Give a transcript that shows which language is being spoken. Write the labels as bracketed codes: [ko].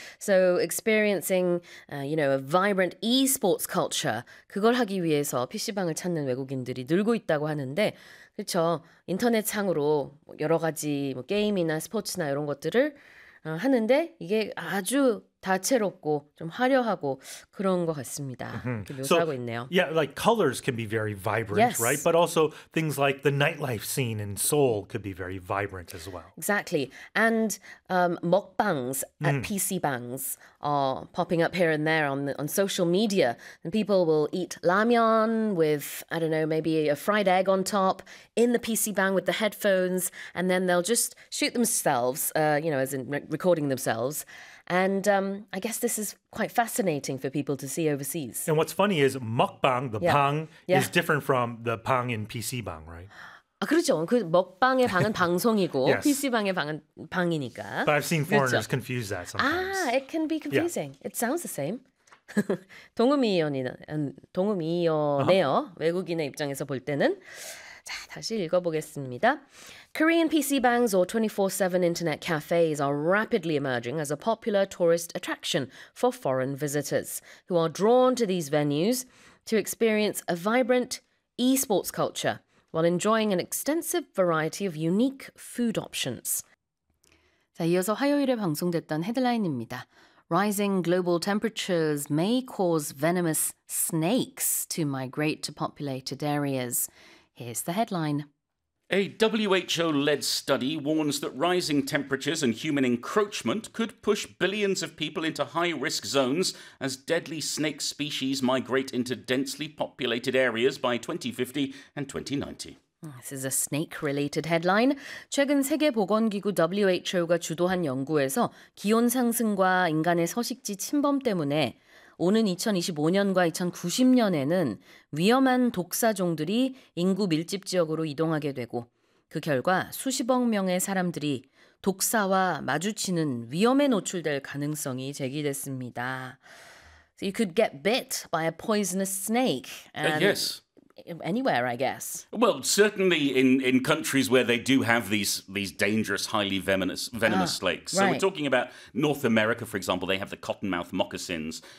[en] So, experiencing, you know, a vibrant e-sports culture, [ko] 그걸 하기 위해서 PC방을 찾는 외국인들이 늘고 있다고 하는데, 그렇죠. 인터넷상으로 여러 가지 뭐 게임이나 스포츠나 이런 것들을 하는데 이게 아주 다채롭고 좀 화려하고 그런 것 같습니다. 묘사하고 있네요. [en] Yeah, like colors can be very vibrant, yes. right? But also things like the nightlife scene in Seoul could be very vibrant as well. Exactly. And mukbangs at PC-bangs are popping up here and there on, on social media. And people will eat ramyeon with, I don't know, maybe a fried egg on top in the PC-bang with the headphones. And then they'll just shoot themselves, you know, as in recording themselves. And I guess this is quite fascinating for people to see overseas. And what's funny is mukbang, the bang, is different from the bang in PC bang, right? [ko] 아, 그렇죠. 그 먹방의 방은 방송이고 yes. PC 방의 방은 방이니까. [en] But I've seen foreigners [ko] 그렇죠? [en] confuse that sometimes. It can be confusing. Yeah. It sounds the same. [ko] 동음이어네요. Uh-huh. 외국인의 입장에서 볼 때는. 자, 다시 읽어보겠습니다. [en] Korean PC bangs or 24/7 internet cafes are rapidly emerging as a popular tourist attraction for foreign visitors who are drawn to these venues to experience a vibrant e-sports culture while enjoying an extensive variety of unique food options. [ko] 자, 이어서 화요일에 방송됐던 헤드라인입니다. [en] Rising global temperatures may cause venomous snakes to migrate to populated areas. Here's the headline. A WHO-led study warns that rising temperatures and human encroachment could push billions of people into high-risk zones as deadly snake species migrate into densely populated areas by 2050 and 2090. This is a snake-related headline. [ko] 최근 세계보건기구 WHO가 주도한 연구에서 기온 상승과 인간의 서식지 침범 때문에 오는 2025년과 2090년에는 위험한 독사종들이 인구 밀집 지역으로 이동하게 되고 그 결과 수십억 명의 사람들이 독사와 마주치는 위험에 노출될 가능성이 제기됐습니다. [en] So you could get bit by a poisonous snake. And yes. Anywhere, I guess. Well, certainly in countries where they do have these dangerous, highly venomous snakes. So right. we're talking about North America, for example. They have the cottonmouth moccasins.